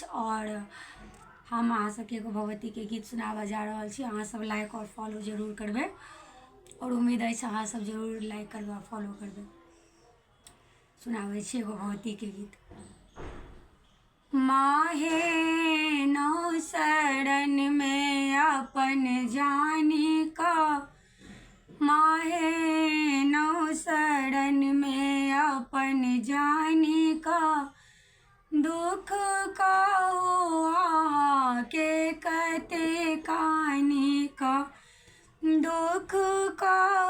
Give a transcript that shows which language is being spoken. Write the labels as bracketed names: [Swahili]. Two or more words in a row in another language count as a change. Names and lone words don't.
[Maithili] और हम अहाँ सबके एगो भगवती के गीत सुनाबऽ जा रहल छी। अहाँ सब लाइक और फॉलो जरूर करबे और उम्मीद है अहाँ सब जरूर लाइक करबे फॉलो करबे। सुनाबै छी एगो भगवती के गीत। माहे नौ शरण में अपन जानी का, माहे नौ शरण में अपन जानी का, दुख का के कते कानी का, दुख का